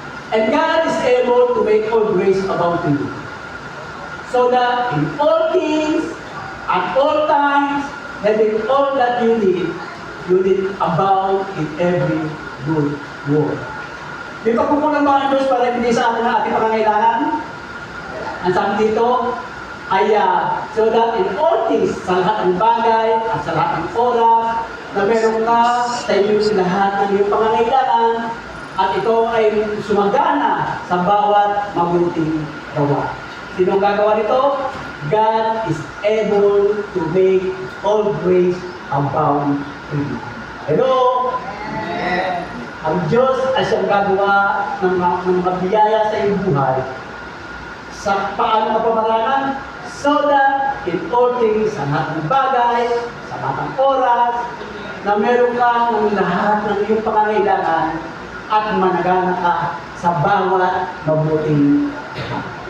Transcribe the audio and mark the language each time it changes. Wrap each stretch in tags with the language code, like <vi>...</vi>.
<en>And God is able to make all grace abound to you, so that in all things, at all times, having all that you need abound in every good work.</en> <tl>Di ba kukulang ba ang Diyos para ibigay sa atin ang ating pangangailangan? Ang sabi dito ay</tl> <en>so that in all things,</en> <tl>sa lahat ng bagay at sa lahat ng oras, na meron ka sa iyo lahat ng iyong pangangailangan at ito ay sumagana sa bawat mabuting gawa. Sino ang gagawa nito?</tl> <en>God is able to make all grace abound to you. Hello? Amen.</en> <tl>Ang Diyos ay siyang gagawa ng mga biyaya sa iyong buhay. Sa paano kapamarangan?</tl> <en>So that in all things,</en> <tl>sa lahat ng bagay, sa lahat ng oras, na meron ka ng lahat ng iyong pangangailangan at managana ka sa bawat mabuting gawa.</tl>